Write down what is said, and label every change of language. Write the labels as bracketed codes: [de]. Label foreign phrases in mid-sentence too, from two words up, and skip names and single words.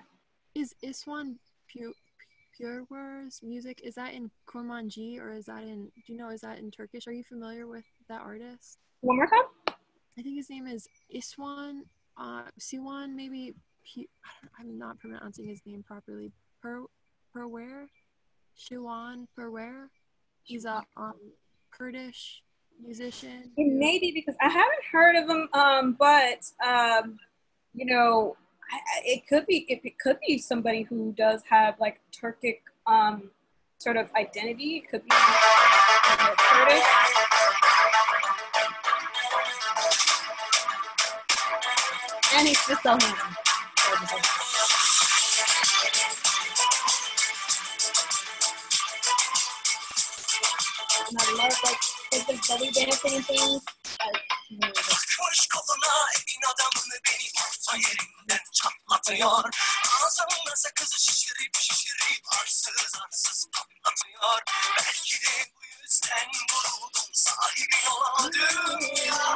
[en] Is Iswan Pureware's music, is that in Kurmanji, or is that in, is that in Turkish? Are you familiar with that artist? One more time? I think his name is Iswan, Siwan, maybe, I'm not pronouncing his name properly. Perware? Shiwan Perware? He's a Kurdish musician. It may be, because I haven't heard of him, but, it could be somebody who does have like Turkic sort of identity. It could be Kurdish. And he's just so handsome. And I love like the belly dancing and things. [tr] Takmış koluna elin adamını beni orta yerinden çatlatıyor. Ağzımda sakızı şişirip arsız patlatıyor. Belki de bu yüzden vuruldum sahibi olan dünya.